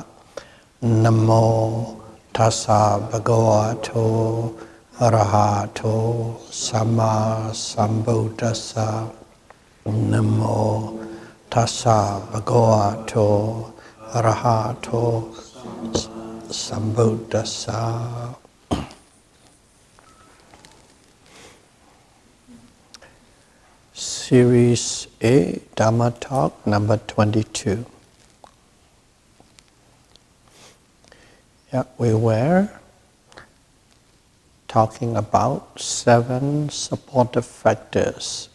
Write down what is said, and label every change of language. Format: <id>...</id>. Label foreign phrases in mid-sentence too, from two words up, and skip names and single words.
<pi>Namo tassa bhagavato arahato samma sambuddhassa. Namo tassa bhagavato arahato sambuddhassa.</pi> <en>Series A, Dhamma Talk number 22. Yeah, we were talking about 7 supportive factors.</en>